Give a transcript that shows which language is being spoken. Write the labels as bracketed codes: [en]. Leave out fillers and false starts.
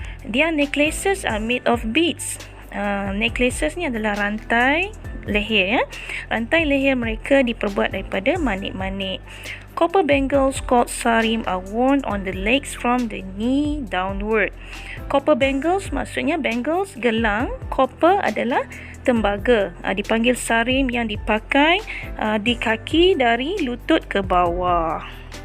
[en] Their necklaces are made of beads. [ms] Necklaces ni adalah rantai leher, ya. Rantai leher mereka diperbuat daripada manik-manik. [en] Copper bangles called sarim are worn on the legs from the knee downward. [ms] Copper bangles maksudnya bangles, gelang. Copper adalah tembaga. Dipanggil sarim, yang dipakai di kaki dari lutut ke bawah.